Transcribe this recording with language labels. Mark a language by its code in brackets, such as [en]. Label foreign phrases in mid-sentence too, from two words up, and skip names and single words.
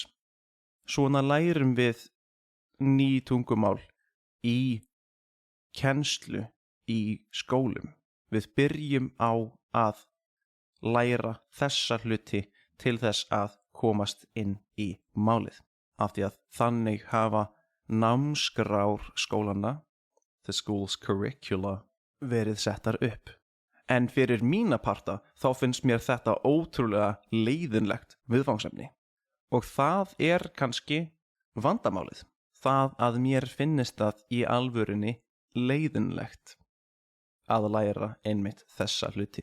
[is] Svona lærum við ný tungumál í kennslu í skólum. Við byrjum á að læra þessa hluti til þess að komast inn í málið. Af því að þannig hafa námskrár skólanna, [en] the school's curricula, [is] verið settar upp. En fyrir mína parta þá finnst mér þetta ótrúlega leiðinlegt viðfangsefni. Og það kannski vandamálið. Það að mér finnist það í alvörunni leiðinlegt að læra einmitt þessa hluti.